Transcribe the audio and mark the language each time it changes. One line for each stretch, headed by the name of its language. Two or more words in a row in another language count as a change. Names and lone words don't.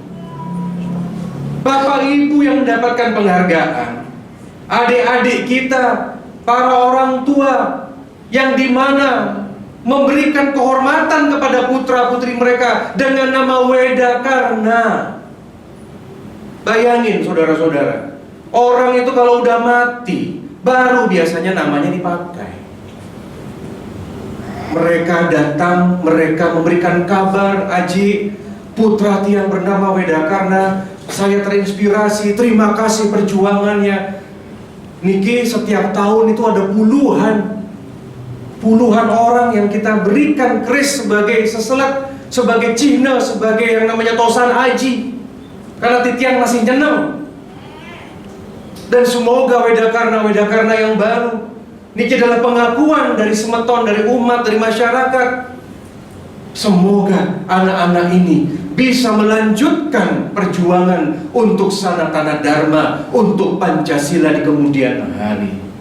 Indonesian: Bapak Ibu yang mendapatkan penghargaan, adik-adik kita, para orang tua yang dimana memberikan kehormatan kepada putra-putri mereka dengan nama Wedakarna. Bayangin saudara-saudara, orang itu kalau udah mati baru biasanya namanya dipakai. Mereka datang, mereka memberikan kabar, Aji, putra tiang bernama Wedakarna, saya terinspirasi, terima kasih perjuangannya. Niki setiap tahun itu ada puluhan orang yang kita berikan kris sebagai seselat, sebagai cihna, sebagai yang namanya
Balinese: tosan aji,
Indonesian: karena titiang masih nyeneng. Dan semoga Wedakarna yang baru niki adalah pengakuan dari semeton, dari umat, dari masyarakat. Semoga anak-anak ini bisa melanjutkan perjuangan untuk Sanatana Dharma, untuk Pancasila di kemudian hari.